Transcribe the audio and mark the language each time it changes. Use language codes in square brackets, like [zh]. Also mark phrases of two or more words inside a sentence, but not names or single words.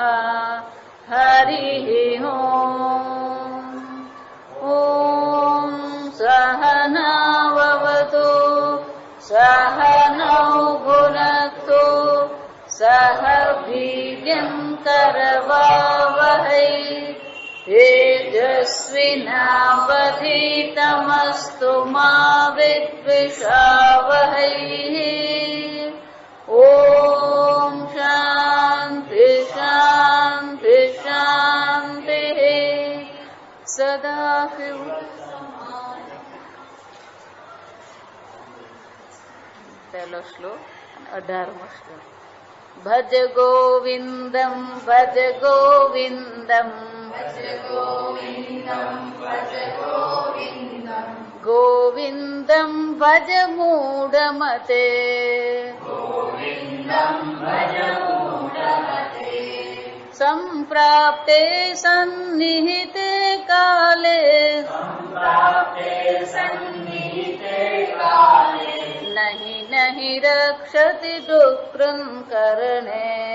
[sa] हरिः ॐ सहनाववतु सहनौ भुनक्तु सह वीर्यं करवावहै तेजस्विनावधीतमस्तु मा विद्विषावहै। ॐ शान्ति शान्ति शान्तिः। [gu] सदाशिव પહેલો શ્લોક 18મો શ્લોક। [sa] ભજ ગોવિંદમ ભજ ગોવિંદમ ભજ ગોવિંદમ ભજ ગોવિંદમ ગોવિંદમ ભજ મૂઢમતે ગોવિંદમ ભજ મૂઢમતે સંપ્રાપ્તે સન્નિહિતે કાલે સંપ્રાપ્તે સન્નિહિતે કાલે નહીં નહીં રક્ષતિ દુષ્કૃં કરણે